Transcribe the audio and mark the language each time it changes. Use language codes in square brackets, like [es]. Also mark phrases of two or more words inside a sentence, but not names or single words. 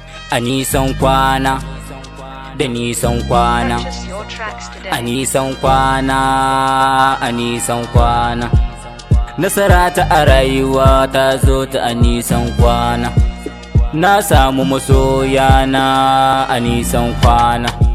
[ha] A nisan kwana, da nisan kwana, [en] Purchase your tracks today. [ha] a nisan kwana, a nisan kwana. Nasara ta a rayuwa ta zo ta a nisan kwana. Na samu masoya na a nisan kwana.